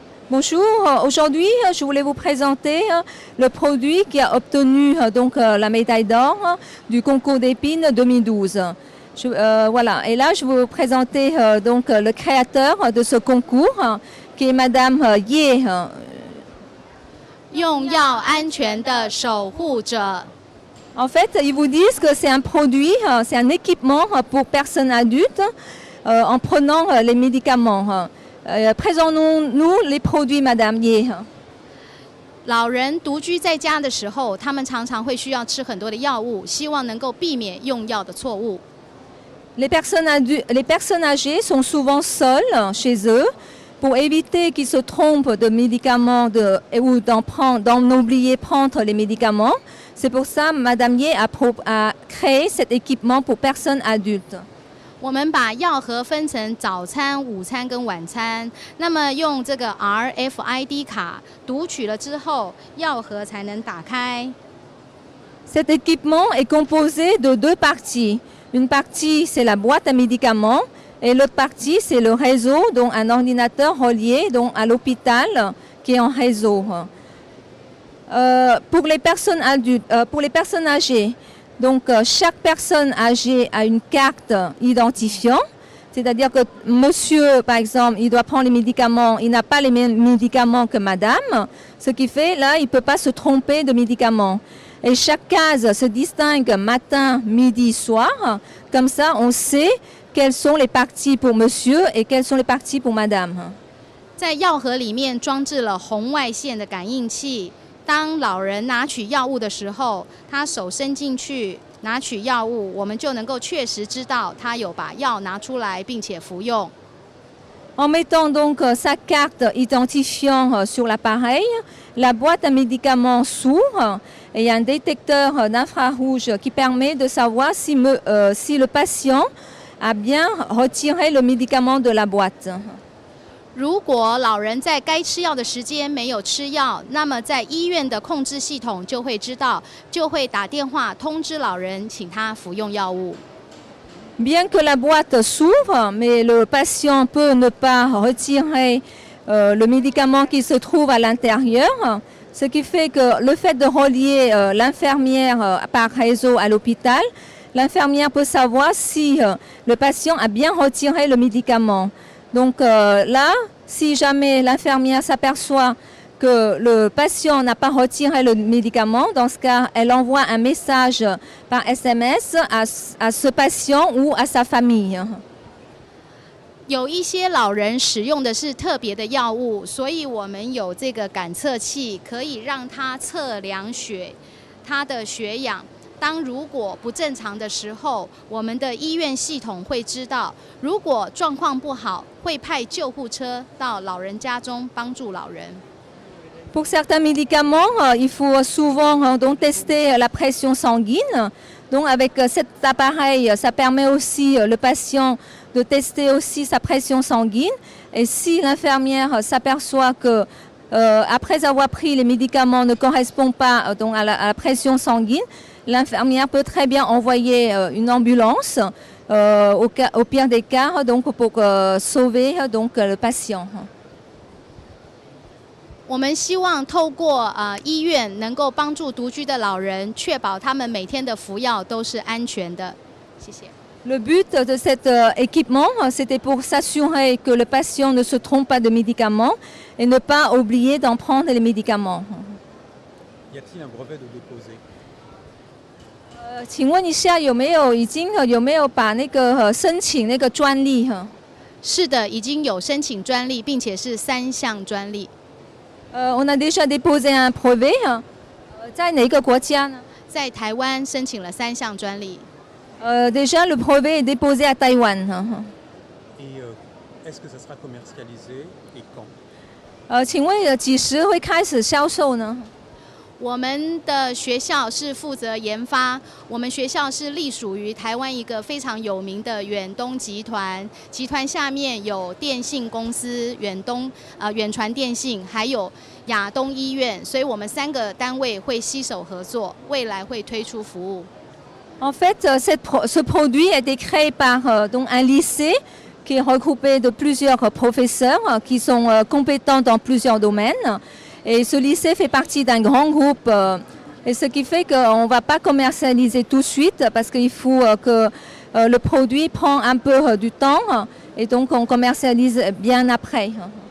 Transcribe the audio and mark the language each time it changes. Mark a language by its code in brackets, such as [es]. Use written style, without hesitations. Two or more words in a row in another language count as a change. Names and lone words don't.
[fr] Bonjour, aujourd'hui je voulais vous présenter le produit qui a obtenu la médaille d'or du concours d'épines 2012. Voilà, et là je vais vous présenter le créateur de ce concours qui est Madame Ye. [zh] 用药安全的守护者。 [fr] En fait, ils vous disent que c'est un produit, c'est un équipement pour personnes adultes en prenant les médicaments. Présentons-nous les produits, Madame Ye. [zh] 老人独居在家的时候，他们常常会需要吃很多的药物，希望能够避免用药的错误。 [fr] Les personnes âgées sont souvent seules chez eux pour éviter qu'ils se trompent de médicaments ou d'en oublier prendre les médicaments. C'est pour ça Madame Ye a créé cet équipement pour personnes adultes. [zh] 我们把药盒分成早餐、午餐跟晚餐。那么用这个 RFID 卡读取了之后，药盒才能打开。 [fr] Cet équipement est composé de deux parties. Une partie, c'est la boîte à médicaments et l'autre partie, c'est le réseau, donc un ordinateur relié à l'hôpital qui est en réseau. Pour les personnes adultes, pour les personnes âgées, donc chaque personne âgée a une carte identifiant, c'est-à-dire que monsieur, par exemple, il doit prendre les médicaments, il n'a pas les mêmes médicaments que madame, ce qui fait là, il ne peut pas se tromper de médicaments. Et chaque case se distingue matin, midi, soir. Comme ça, on sait quelles sont les parties pour monsieur et quelles sont les parties pour madame. [zh] 在药盒里面装置了红外线的感应器，当老人拿取药物的时候，他手伸进去拿取药物，我们就能够确实知道他有把药拿出来并且服用。 [fr] En mettant donc sa carte identifiant sur l'appareil, la boîte à médicaments s'ouvre et il y a un détecteur d'infrarouge qui permet de savoir si le patient a bien retiré le médicament de la boîte. [zh] 如果老人在该吃药的时间没有吃药，那么在医院的控制系统就会知道，就会打电话通知老人，请他服用药物。 [fr] Bien que la boîte s'ouvre, mais le patient peut ne pas retirer le médicament qui se trouve à l'intérieur, ce qui fait que le fait de relier l'infirmière par réseau à l'hôpital, l'infirmière peut savoir si le patient a bien retiré le médicament. Donc là, si jamais l'infirmière s'aperçoit que le patient n'a pas retiré le médicament, dans ce cas, elle envoie un message par SMS à ce patient ou à sa famille. [zh] 有一些老人使用的是特别的药物，所以我们有这个感测器，可以让他测量他的血氧。当如果不正常的时候，我们的医院系统会知道。如果状况不好，会派救护车到老人家中帮助老人。 [fr] Pour certains médicaments, il faut souvent tester la pression sanguine. Donc avec cet appareil, ça permet aussi le patient de tester aussi sa pression sanguine. Et si l'infirmière s'aperçoit que après avoir pris les médicaments ne correspondent pas à la pression sanguine, l'infirmière peut très bien envoyer une ambulance au pire des cas pour sauver le patient. [zh] 我们希望透过医院能够帮助独居的老人，确保他们每天的服药都是安全的。谢谢。 [fr] Le but de cet équipement, c'était pour s'assurer que le patient ne se trompe pas de médicaments et ne pas oublier d'en prendre les médicaments. Y a-t-il un brevet de déposer? [zh] 请问一下，有没有把那个申请那个专利？是的，已经有申请专利，并且是3项专利。 [fr] on a déjà déposé un brevet. [zh] 在哪个国家呢？在台湾申请了3项专利。 [fr] déjà le brevet est déposé à Taïwan. Et est-ce que ça sera commercialisé et quand? [zh] 请问几时会开始销售呢？我们的学校是负责研发，我们学校是隶属于台湾一个非常有名的远东集团，集团下面有电信公司远传电信，还有亚东医院，所以我们3个单位会携手合作，未来会推出服务。 [fr] En fait, ce produit a été créé par un lycée qui est regroupé de plusieurs professeurs qui sont compétents dans plusieurs domaines. Et ce lycée fait partie d'un grand groupe, et ce qui fait qu'on ne va pas commercialiser tout de suite parce qu'il faut que le produit prend un peu du temps et donc on commercialise bien après.